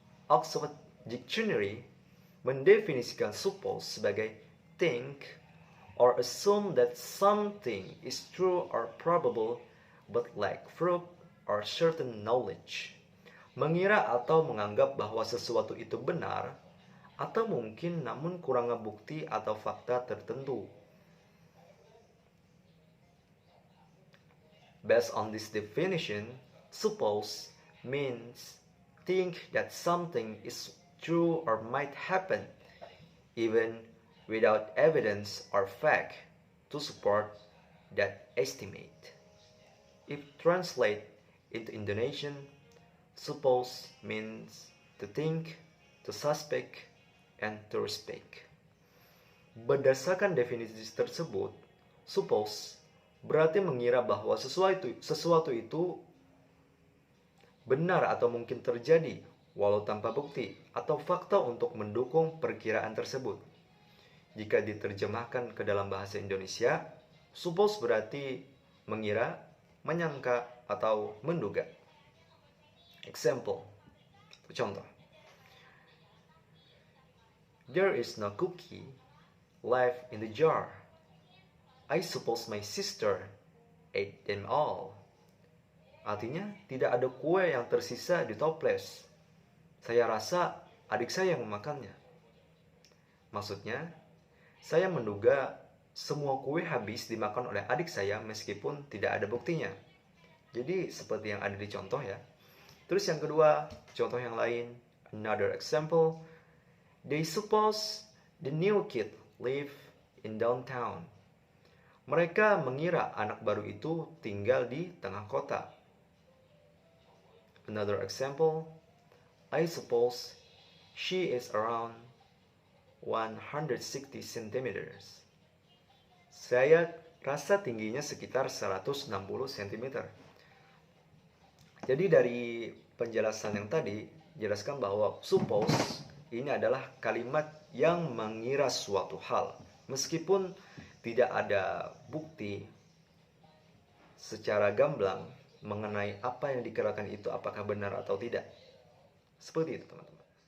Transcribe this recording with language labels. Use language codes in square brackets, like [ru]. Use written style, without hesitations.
[en] Oxford Dictionary [id] mendefinisikan [en] suppose [id] sebagai [en] think or assume that something is true or probable but lack proof or certain knowledge. [id] Mengira atau menganggap bahwa sesuatu itu benar atau mungkin namun kurang bukti atau fakta tertentu. [en] Based on this definition, suppose means think that something is true or might happen, even without evidence or fact to support that estimate. If translated into Indonesian, suppose means to think, to suspect, and to respect. [id] Berdasarkan definisi tersebut, suppose berarti mengira bahwa sesuatu itu benar atau mungkin terjadi walau tanpa bukti atau fakta untuk mendukung perkiraan tersebut. Jika diterjemahkan ke dalam bahasa Indonesia, suppose berarti mengira, menyangka, atau menduga. [en] Example, [id] contoh. [en] There is no cookie left in the jar. I suppose my sister ate them all. [id] Artinya, tidak ada kue yang tersisa di toples. Saya rasa adik saya yang memakannya. Maksudnya, saya menduga semua kue habis dimakan oleh adik saya meskipun tidak ada buktinya. Jadi, seperti yang ada di contoh ya. Terus yang kedua, contoh yang lain. [en] Another example. They suppose the new kid live in downtown. [id] Mereka mengira anak baru itu tinggal di tengah kota. [en] Another example. I suppose she is around 160 centimeters. [id] Saya rasa tingginya sekitar 160 cm. Jadi dari penjelasan yang tadi, jelaskan bahwa suppose ini adalah kalimat yang mengira suatu hal. Meskipun tidak ada bukti secara gamblang mengenai apa yang dikirakan itu apakah benar atau tidak. Seperti itu teman-teman.